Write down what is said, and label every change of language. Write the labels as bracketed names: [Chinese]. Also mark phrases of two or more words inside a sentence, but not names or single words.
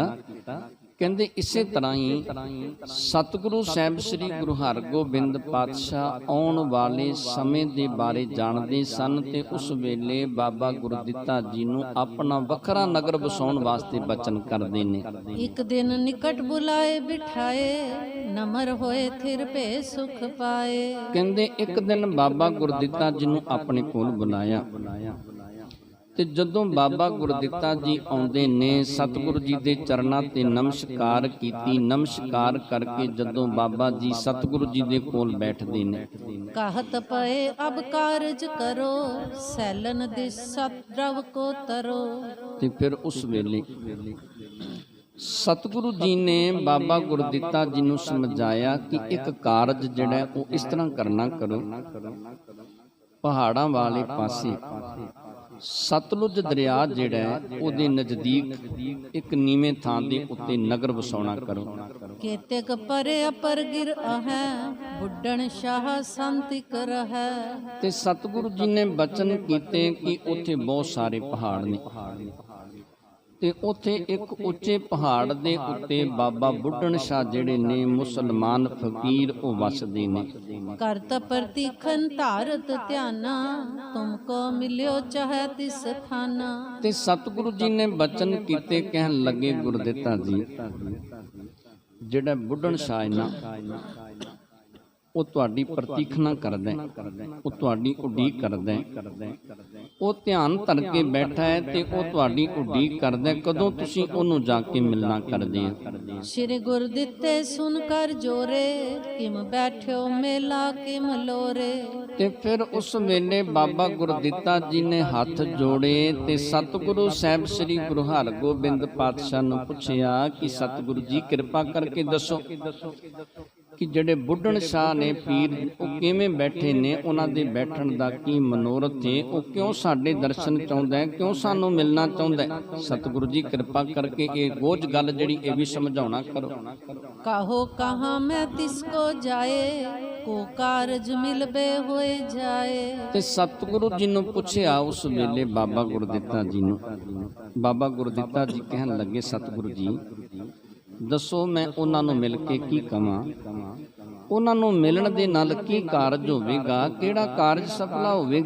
[Punjabi] ਕਹਿੰਦੇ ਇਸੇ ਤਰ੍ਹਾਂ ਹੀ ਸਤਿਗੁਰੂ ਸਾਹਿਬ ਸ੍ਰੀ ਗੁਰੂ ਹਰਗੋਬਿੰਦ ਪਾਤਸ਼ਾਹ ਆਉਣ ਵਾਲੇ ਸਮੇਂ ਦੇ ਬਾਰੇ ਜਾਣਦੇ ਸਨ ਤੇ ਉਸ ਵੇਲੇ ਬਾਬਾ ਗੁਰਦਿੱਤਾ ਜੀ ਨੂੰ ਆਪਣਾ ਵੱਖਰਾ ਨਗਰ ਵਸਾਉਣ ਵਾਸਤੇ ਬਚਨ ਕਰਦੇ ਨੇ। [Braj] एक दिन निकट बुलाए बिठाए नमर होए थिर पे सुख पाए। [Punjabi] ਕਹਿੰਦੇ ਇੱਕ ਦਿਨ ਬਾਬਾ ਗੁਰਦਿੱਤਾ ਜੀ ਨੂੰ ਆਪਣੇ ਕੋਲ ਬੁਲਾਇਆ ਤੇ ਜਦੋਂ ਬਾਬਾ ਗੁਰਦਿੱਤਾ ਜੀ ਆਉਂਦੇ ਨੇ ਸਤਿਗੁਰੂ ਜੀ ਦੇ ਚਰਨਾਂ ਤੇ ਨਮਸਕਾਰ ਕੀਤੀ। ਨਮਸਕਾਰ ਕਰਕੇ ਜਦੋਂ ਬਾਬਾ ਜੀ ਸਤਿਗੁਰੂ ਜੀ ਦੇ ਕੋਲ ਬੈਠਦੇ ਨੇ, [Braj] कहत पए अब कारज करो सैलन दिस सद्रव को तरो। [Punjabi] ਤੇ ਫਿਰ ਉਸ ਵੇਲੇ ਸਤਿਗੁਰੂ ਜੀ ਨੇ ਬਾਬਾ ਗੁਰਦਿੱਤਾ ਜੀ ਨੂੰ ਸਮਝਾਇਆ ਕਿ ਇੱਕ ਕਾਰਜ ਜਿਹੜਾ ਉਹ ਇਸ ਤਰ੍ਹਾਂ ਕਰਨਾ ਕਰੋ। ਪਹਾੜਾਂ ਵਾਲੇ ਪਾਸੇ ਸਤਲੁਜ ਦਰਿਆ ਜਿਹੜਾ ਹੈ ਉਹਦੇ ਨਜ਼ਦੀਕ ਇੱਕ ਨੀਵੇਂ ਥਾਂ ਦੇ ਉੱਤੇ ਨਗਰ ਵਸਾਉਣਾ ਕਰੋ। [Braj] केतेक परे अपर गिर है बुड्ढन शाह शांति कर है। [Punjabi] ਤੇ ਸਤਿਗੁਰੂ ਜੀ ਨੇ ਬਚਨ ਕੀਤੇ ਕਿ ਉੱਥੇ ਬਹੁਤ ਸਾਰੇ ਪਹਾੜ ਨੇ ਤੇ ਉੱਥੇ ਇੱਕ ਉੱਚੇ ਪਹਾੜ ਦੇ ਉੱਤੇ ਬਾਬਾ ਬੁੱਢਣ ਸ਼ਾਹ ਜਿਹੜੇ ਨੇ ਮੁਸਲਮਾਨ ਫਕੀਰ ਉਹ ਵਸਦੇ ਨੇ। [Braj] करत प्रतिखन धारत ध्याना तुमको मिलियो चाहे तिस थाना। [Punjabi] ਤੇ ਸਤਿਗੁਰੂ ਜੀ ਨੇ ਬਚਨ ਕੀਤੇ। ਕਹਿਣ ਲੱਗੇ, ਗੁਰਦਿੱਤਾ ਜੀ ਜਿਹੜਾ ਬੁੱਢਣ ਸ਼ਾਹ ਹੈ ਨਾ ਉਹ ਤੁਹਾਡੀ ਪ੍ਰਤੀਖਣਾ ਕਰਦਾ ਹੈ, ਉਹ ਤੁਹਾਡੀ ਉਡੀਕ ਕਰਦਾ ਹੈ। ਉਹ ਧਿਆਨ ਧਰ ਕੇ ਬੈਠਾ ਹੈ ਤੇ ਉਹ ਤੁਹਾਡੀ ਉਡੀਕ ਕਰਦਾ ਹੈ ਕਦੋਂ ਤੁਸੀਂ ਉਹਨੂੰ ਜਾ ਕੇ ਮਿਲਣਾ ਕਰਦੇ ਹੋ। [Braj] श्री गुरु दिते सुन कर जोरे किम बैठो मेला किम लोरे। [Punjabi] ਤੇ ਫਿਰ ਉਸ ਵੇਲੇ ਬਾਬਾ ਗੁਰਦਿੱਤਾ ਜੀ ਨੇ ਹੱਥ ਜੋੜੇ ਤੇ ਸਤਿਗੁਰੂ ਸਾਹਿਬ ਸ੍ਰੀ ਗੁਰੂ ਹਰਗੋਬਿੰਦ ਪਾਤਸ਼ਾਹ ਨੂੰ ਪੁੱਛਿਆ ਕਿ ਸਤਿਗੁਰੂ ਜੀ ਕਿਰਪਾ ਕਰਕੇ ਦੱਸੋ ਕਿ ਜਿਹੜੇ ਬੁੱਢਣ ਸ਼ਾਹ ਨੇ ਪੀਰ ਉਹ ਕਿਵੇਂ ਬੈਠੇ ਨੇ, ਉਹਨਾਂ ਦੇ ਬੈਠਣ ਦਾ ਕੀ ਮਨੋਰਥ ਹੈ, ਉਹ ਕਿਉਂ ਸਾਡੇ ਦਰਸ਼ਨ ਚਾਹੁੰਦਾ ਹੈ, ਕਿਉਂ ਸਾਨੂੰ ਮਿਲਣਾ ਚਾਹੁੰਦਾ ਹੈ। ਸਤਿਗੁਰੂ ਜੀ ਕਿਰਪਾ ਕਰਕੇ ਇਹ ਗੋਝ ਗੱਲ ਜਿਹੜੀ ਇਹ ਵੀ ਸਮਝਾਉਣਾ ਕਰੋ। [Braj] कहो कहाँ मैं तिसको जाए को कारज मिलबे होए जाए। [Punjabi] ਤੇ ਸਤਿਗੁਰੂ ਜੀ ਨੂੰ ਪੁੱਛਿਆ ਉਸ ਵੇਲੇ ਬਾਬਾ ਗੁਰਦਿੱਤਾ ਜੀ ਨੂੰ। ਬਾਬਾ ਗੁਰਦਿੱਤਾ ਜੀ ਕਹਿਣ ਲੱਗੇ, ਸਤਿਗੁਰੂ ਜੀ ਦੱਸੋ ਮੈਂ ਉਹਨਾਂ ਨੂੰ ਮਿਲ ਕੇ ਕੀ ਕਵਾਂ। ਉਹਨਾਂ ਨੂੰ ਮਿਲਣ ਦੇ ਨਾਲ ਕੀ ਕਾਰਜ ਹੋਵੇਗਾ, ਕਿਹੜਾ ਕਾਰਜ ਸਫਲਾ ਹੋਵੇਗਾ।